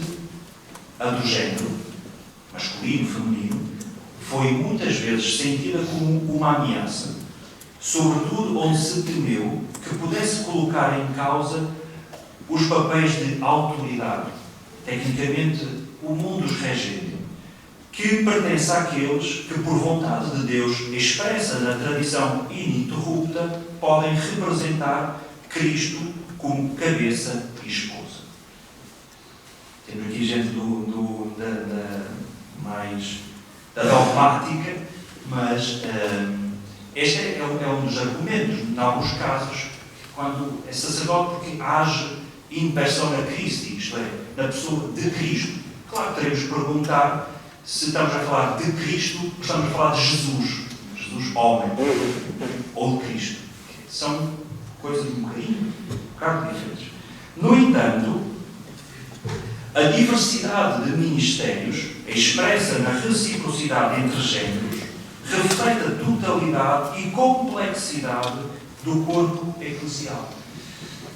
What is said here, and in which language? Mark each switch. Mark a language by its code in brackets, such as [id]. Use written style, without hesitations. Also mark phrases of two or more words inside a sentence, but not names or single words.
[pt] a do género, masculino, feminino, foi muitas vezes sentida como uma ameaça, sobretudo onde se temeu que pudesse colocar em causa os papéis de autoridade, tecnicamente o [la] mundus regente, [pt] que pertence àqueles que, por vontade de Deus expressa na tradição ininterrupta, podem representar Cristo como cabeça e esposa. Temos aqui gente da dogmática, mas este é um dos argumentos, em alguns casos, quando é sacerdote, porque age [la] in persona Christi, [pt] isto é, na pessoa de Cristo. Claro que teremos que perguntar se estamos a falar de Cristo ou estamos a falar de Jesus homem, ou de Cristo. São coisas um bocado diferentes. No entanto, a diversidade de ministérios expressa na reciprocidade entre géneros reflete a totalidade e complexidade do corpo eclesial.